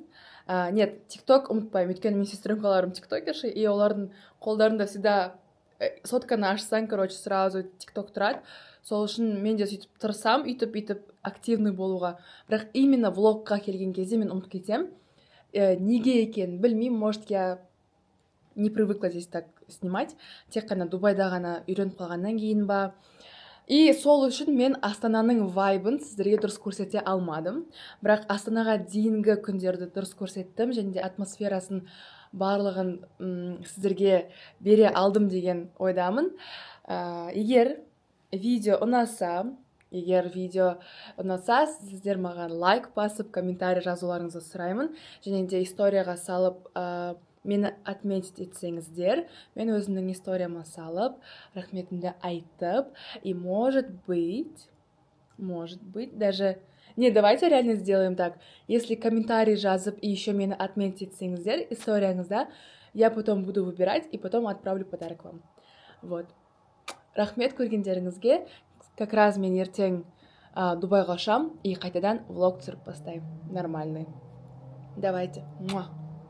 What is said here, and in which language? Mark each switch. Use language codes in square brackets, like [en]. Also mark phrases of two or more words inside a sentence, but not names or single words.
[kk] Нет, TikTok ұмытпаймын, өйткені мен сестренкаларым тиктокерші, и олардың қолдарында всегда сотканы ашсаң, сразу TikTok тұрады. Сол үшін мен де сөйтіп тұрсам, үйтіп активный болуға. Бірақ именно влогқа келген кезде мен ұмытып кетем. Неге екен, білмеймін, [ru] может, я не привыкла здесь так снимать. [kk] Тек қана Дубайда ғана үйреніп қалғаннан кейін ба. И сол үшін мен Астананың вайбын сіздерге дұрыс көрсете алмадым. Бірақ Астанаға дейінгі күндерді дұрыс көрсеттім, және де атмосферасын барлығын сіздерге бере алдым деген ойдамын. Егер видео ұнаса, сіздер маған лайк басып, комментарий жазуларыңызды сұраймын. Және де историяға салып, мені отметить етсеңіздер, мен өзімнің историяма салып, рахметімді айтып, [ru] и может быть, даже... Не, давайте реально сделаем так. Если комментарий жазып и еще [kk] мені отметить етсеңіздер историяңызда, [ru] я потом буду выбирать и потом отправлю подарок вам. Вот. [kk] Рахмет көргендеріңізге. [ru] Как раз [kk] мен ертең Дубайға ұшам и қайтадан влог түсіріп бастаймын. [ru] Нормальный. Давайте. Муа.